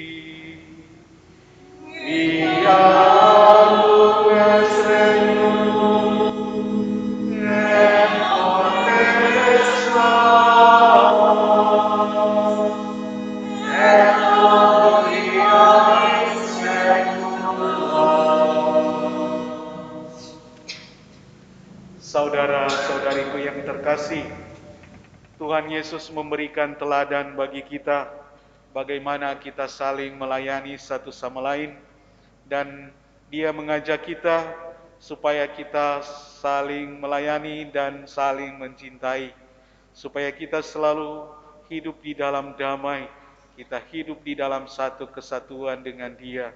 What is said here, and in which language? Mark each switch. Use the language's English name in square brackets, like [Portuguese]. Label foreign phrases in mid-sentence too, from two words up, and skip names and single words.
[Latin] Fiat es regnum, et potestas, et gloria in saecula. [Indonesian] Saudara-saudariku yang terkasih, Tuhan Yesus memberikan teladan bagi kita bagaimana kita saling melayani satu sama lain, dan Dia mengajak kita supaya kita saling melayani dan saling mencintai, supaya kita selalu hidup di dalam damai, kita hidup di dalam satu kesatuan dengan Dia.